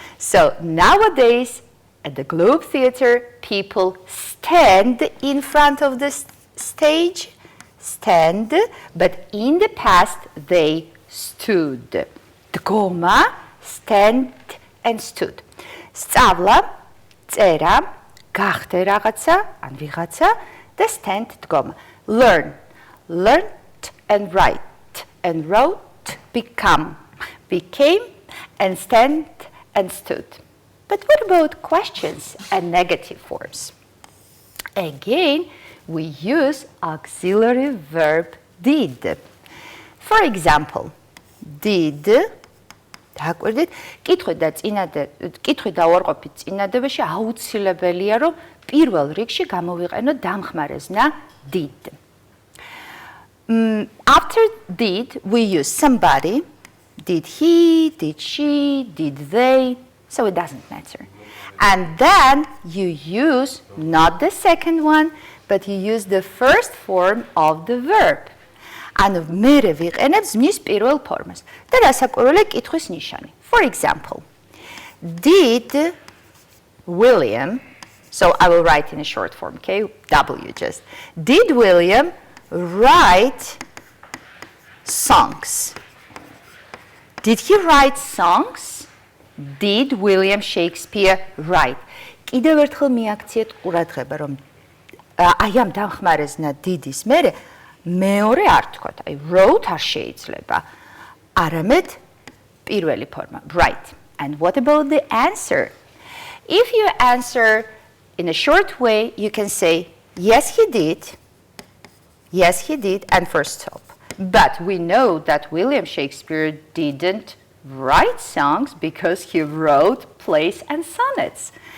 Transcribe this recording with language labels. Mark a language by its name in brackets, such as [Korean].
[English] So, nowadays, at the Globe Theatre, people stand in front of the stage, stand, but in the past they stood. Დგომა, stand and stood. [Georgian] სწავლა, წერა, გახდე რაღაცა, ან ვიღაცა და stand დგომა. [English] Learn, learned and write and wrote, become, became and stand and stood. But what about questions and negative forms? Again, we use auxiliary verb did. For example, did [Georgian] დააკვირდით, კითხვი და უარყოფით წინადებაში აუცილებელია, რომ პირველ რიგში გამოვიყენოთ დამხმარეზნა did. [English] After did, we use somebody. Did he, did she, did they, so it doesn't matter. And then you use not the second one, but you use the first form of the verb. [Georgian] ანუ მერე ვიყენებ ზმნის პირველ ფორმას და რასაკვირველია კითხვის ნიშანი. [English] For example, did William, so I will write in a short form, okay? W just. Did William write songs? Did he write songs? Did William Shakespeare write? [Georgian] კიდევ ერთხელ მიაქციეთ ყურადღება, რომ აი ამ დამხმარეზნა did-ის მერე მეორე არ თქვათ, აი wrote არ შეიძლება, არამედ პირველი ფორმა, write. [English] And what about the answer? If you answer in a short way, you can say, yes, he did, and first stop. But we know that William Shakespeare didn't write songs because he wrote plays and sonnets.